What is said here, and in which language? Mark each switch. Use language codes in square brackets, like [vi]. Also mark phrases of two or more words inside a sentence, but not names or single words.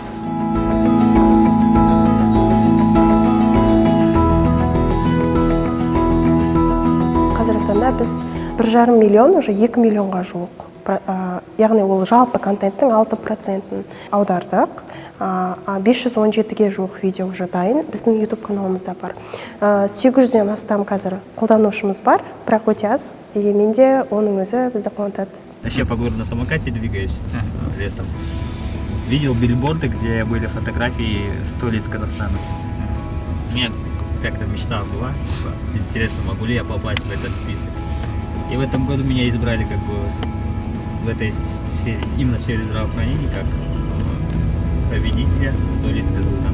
[kk] Қазіргі таңда біз 1,5 миллион, уже 2 миллионға жуық. Яғни ол жалпы контенттің 6%-ін аудардық. 517-ге жуық видео уже дайын, біздің YouTube каналымызда бар. 800-ден астам қазір қолданушымыз бар, бірақ өте аз, дегенмен де оның өзі бізді қуантады. [ru] Вообще по городу на самокате двигаюсь летом. Видел бильборды, где были фотографии столиц Казахстана. У меня как-то мечта была, интересно, могу ли я попасть в этот список. И в этом году меня избрали как бы в этой сфере, именно в сфере здравоохранения, как победителя столиц Казахстана.